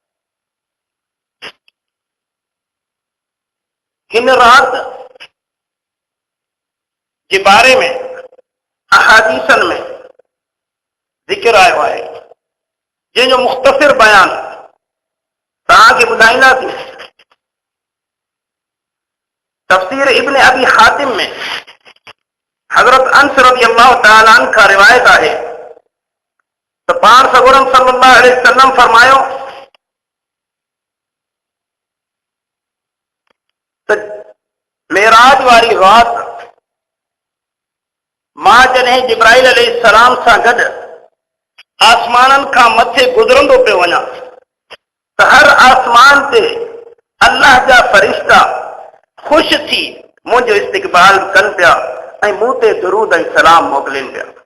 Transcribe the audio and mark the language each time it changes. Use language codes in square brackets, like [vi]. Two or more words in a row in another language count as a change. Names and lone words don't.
[sd] हिन रात जे बारे में अहादीसन में ज़िक्र आयो आहे जंहिंजो मुख़्तसिर बयान तव्हांखे ॿुधाईंदासीं। तफ़सीर इब्न अबी हातिम में हज़रत अनस [ar] رضي الله تعالى عنه [sd] खां रिवायत आहे त पाण सगोरम [ar] صلى الله عليه وسلم [sd] फरमायो त मेराज वारी रात मां जॾहिं जिब्राइल अलैहिस्सलाम सां गॾु आसमाननि खां मथे गुज़रंदो पियो वञा त हर आसमान ते अल्लाह जा फ़रिश्ता ख़ुशि थी मुंहिंजो इस्तक़बाल कनि पिया ऐं मूं ते दुरूद ऐं सलाम मोकिलीनि पिया।